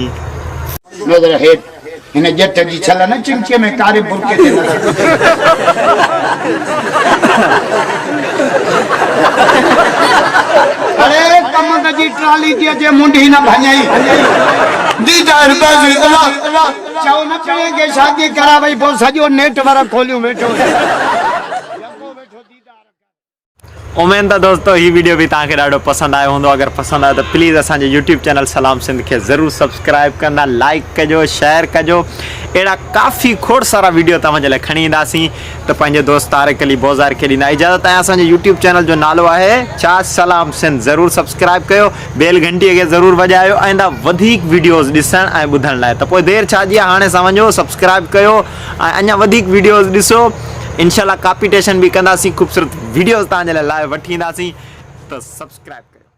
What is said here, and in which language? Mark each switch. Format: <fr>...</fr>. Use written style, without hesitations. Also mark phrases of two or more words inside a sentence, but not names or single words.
<sd>नज़र हेठि हिन जट जी छल न चिंचीअ में कारे बुरके ते नज़र अरे कमंद जी ट्राली जी अचे मुंडी न भञई दीदार बाज़ी चओ न पिए के शादी करा भई पोइ सॼो नेटवर्क खोलियो वेठो उमेद आहे दोस्तो ही वीडियो भी तव्हांखे ॾाढो पसंदि आयो हूंदो अगरि पसंदि आयो त प्लीज़ असांजे यूट्यूब चैनल सलाम सिंध खे ज़रूरु सब्सक्राइब कंदा लाइक कजो शेयर कजो अहिड़ा काफ़ी खोड़ सारा वीडियो तव्हांजे लाइ खणी ईंदासीं त पंहिंजे दोस्त तारिक अली बोज़ार खे ॾींदा इजाज़त ऐं असांजे यूट्यूब चैनल जो नालो आहे छा सलाम सिंध ज़रूरु सब्सक्राइब कयो बेल घंटीअ खे ज़रूरु वॼायो आईंदा वधीक वीडियोज़ ॾिसण ऐं ॿुधण लाइ त पोइ देरि छा जी आहे हाणे समझो सब्सक्राइब कयो ऐं अञा वधीक वीडियोज़ ॾिसो इंशाल्लाह कॉम्पिटिशन भी कंदासीं खूबसूरत वीडियोज़ तव्हांजे लाइ वठी ईंदासीं त सब्सक्राइब कयो</sd>